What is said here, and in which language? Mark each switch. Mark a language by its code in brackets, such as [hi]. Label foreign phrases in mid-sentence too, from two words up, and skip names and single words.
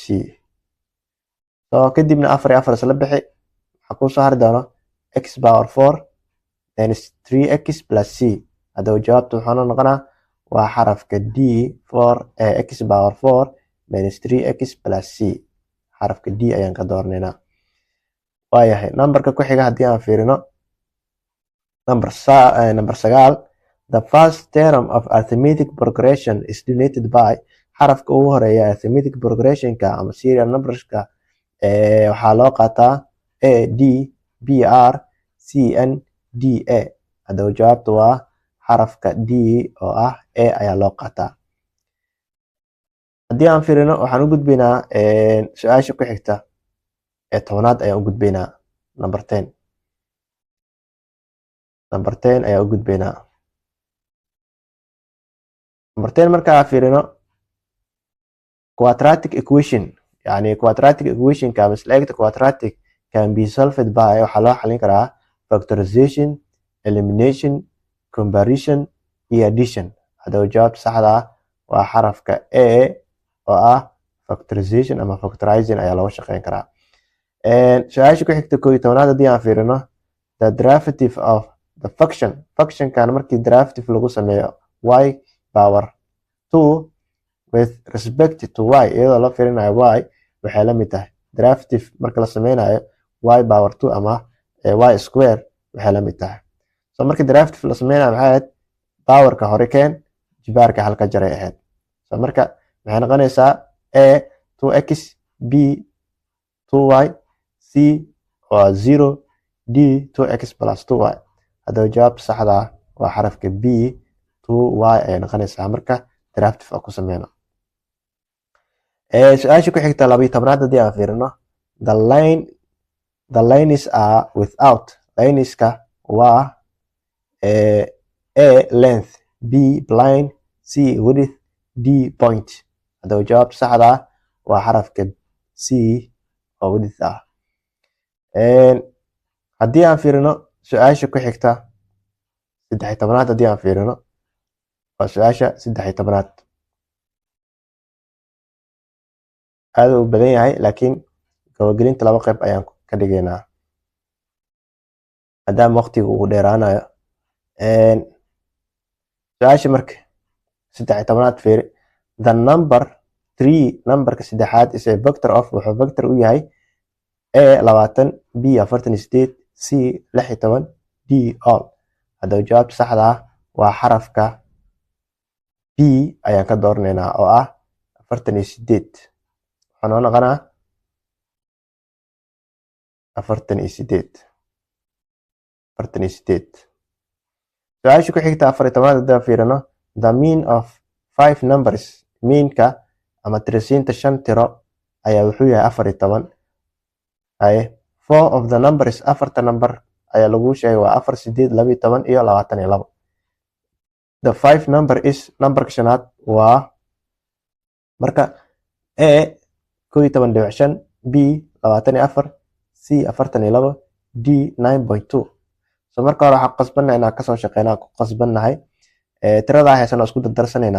[so] so kadibna 4 iyo 4 isla bixi, waxaa kuu soo hari doono [en] x power 4 minus 3x plus c. [so] haddaba jawaabtu wuxuuna noqonaa waa xarafka D [en] 4x power 4 minus 3x plus c. [so] xarafka D ayaan ka dooranaynaa. waayahay numberka ku xiga haddii aan fiirino, [en] number 9, the first term of arithmetic progression is denoted by, [so] xarafka ugu horeeya [en] arithmetic progressionka [so] ama [en] serial numberska [so] waxaa loo qaataa A D B R C N D A. haddaba jawaabtu waa xarafka D oo ah A ayaa loo qaataa. haddii aan fiirino waxaan u gudbaynaa su-aasha ku xigta ee 10aad ayaan u gudbaynaa. number 10 ayaa u gudbaynaa. [en] number 10 [so] markaa fiirino, [en] quadratic equation yani quadratic equationka [so] ama isla-egta [en] quadratic can be solved by, [so] waxaa loo xalin karaa factorization, elimination, comparison iyo addition. haddaba jawaabta saxda ah waa xarafka A oo ah factorization ama factorizing ayaa looga shaqeyn karaa. su-aasha ku xigta 11aad haddii aan fiirino, [en] the derivative of the functionkan [so] markii derivative lagu sameeyo [en] y power 2 with respect to y, [so] iyadoo la fiirinayo y waxay la mid tahay derivative marka la sameynayo [en] y power 2 [so] ama [en] y square [so] waxay la mid tahay. so markii derivative la sameynayo maxay ahayd? powerka hore keen, jibaarka halka jaray ahayd. so marka maxay noqonaysaa A 2x, B 2y, C waa 0, D [en] 2x plus 2y. [so] haddaba jawaabta saxda ah waa xarafka B 2y ayay noqonaysaa marka derivative aan ku sameyno. su-aasha ku xigta 12aad haddii aan fiirino, [en] the lines are without, [so] lineska waa A length, B line, C width, D point. haddaba jawaabta saxda ah waa xarafka C oo width ah. haddii aan fiirino su-aasha ku xigta 13aad haddii aan fiirino waa su-aasha 13aad. aad u badan yahay laakiin gabagelinta 2 qayb ayaan ka dhigaynaa maadaama waqtiga uu dheeraanayo. su-aasha marka 13aad fiiri. [en] The number 3 numberka 3aad is a vector of [so] wuxuu vector u yahay [en] a 20 b 48 c 16 d all. [so] haddaba jawaabta saxda ah waa xarafka b ayaan ka dooranaynaa oo ah 48. waxaa noo noqonaa 48. su-aasha ku xigta 14aad haddaan fiirino. [en] The mean of 5 numbers [so] meanka ama tirisiinta 5 tiro ayaa wuxuu yahay 14. [en] 4 of the numbers [so] 4 number ayaa lagu sheegay waa 4 8 12 iyo 22. [en] The 5 number is [so] numberka 5aad waa marka a 11.5 b 24 c 42 d 9.2. so marka hore waxaan qasbannahay inaan kasoo shaqeynaa ku qasbannahay tirada haysano isku dardarsanaynaa.